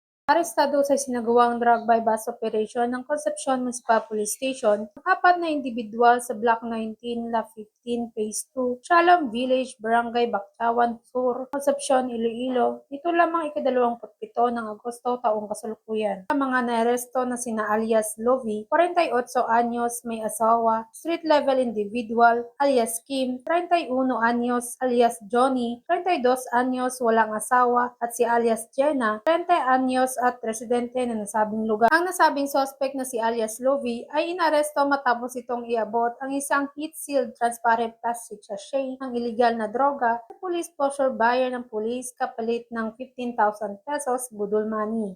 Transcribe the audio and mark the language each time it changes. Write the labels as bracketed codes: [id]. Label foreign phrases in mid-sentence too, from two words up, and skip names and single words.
[tl] Arestado sa sinagawang [en] drug bypass operation [tl] ng Concepcion Municipal Police Station ang 4 na individual sa Block 19, La 15, Phase 2, Shalom Village, Barangay Bactawan Sur, Concepcion, Iloilo, nito lamang ika-27 ng Agosto taong kasalukuyan. Ang mga naresto na sina alias Lovie, 48 anyos, may asawa, [en] street level individual, [tl] alias Kim, 31 anyos, alias Johnny, 32 anyos, walang asawa, at si alias Jenna, 30 anyos at residente na nasabing lugar. Ang nasabing suspect na si alias Lovie ay inaresto matapos itong iabot ang isang [en] heat-sealed transparent plastic sachet [tl] ng iligal na droga sa [en] police posture buyer [tl] ng police kapalit ng 15,000 pesos budol money.